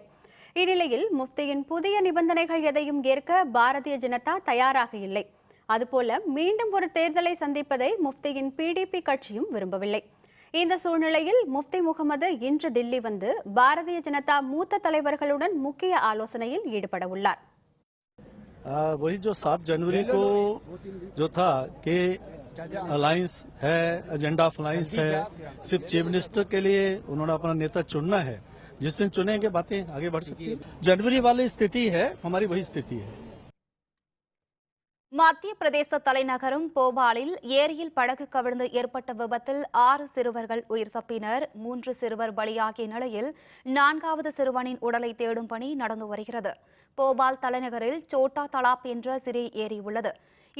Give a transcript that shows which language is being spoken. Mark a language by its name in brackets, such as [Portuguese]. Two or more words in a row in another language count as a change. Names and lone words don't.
[Tamil] இந்நிலையில் முஃப்தியின் புதிய நிபந்தனைகள் எதையும் ஏற்க பாரதிய ஜனதா தயாராக இல்லை. அதுபோல மீண்டும் ஒரு தேர்தலை சந்திப்பதை முஃப்தியின் பிடிபி கட்சியும் விரும்பவில்லை. இந்த சூழ்நிலையில் முஃப்தி முகமது இன்று தில்லி வந்து பாரதிய ஜனதா மூத்த தலைவர்களுடன் முக்கிய ஆலோசனையில் ஈடுபட உள்ளார். [Hindi] वही जो 7 जनवरी को जो था कि अलायंस है, [English] agenda of alliance [Hindi] है, सिर्फ [English] chief minister [Hindi] के लिए उन्होंने अपना नेता चुनना है. जिस दिन चुनेंगे बातें आगे बढ़ सकती है. जनवरी वाली स्थिति है, हमारी वही स्थिति है. [Tamil] மத்திய பிரதேச தலைநகரம் போபாலில் ஏரியில் படகு கவிழ்ந்து ஏற்பட்ட விபத்தில் 6 சிறுவர்கள் உயிர் தப்பினர். 3 சிறுவர் பலியாகிய நிலையில் 4வது சிறுவனின் உடலை தேடும் பணி நடந்து வருகிறது. போபால் தலைநகரில் சோட்டா தலாப் என்ற சிறிய ஏரி உள்ளது.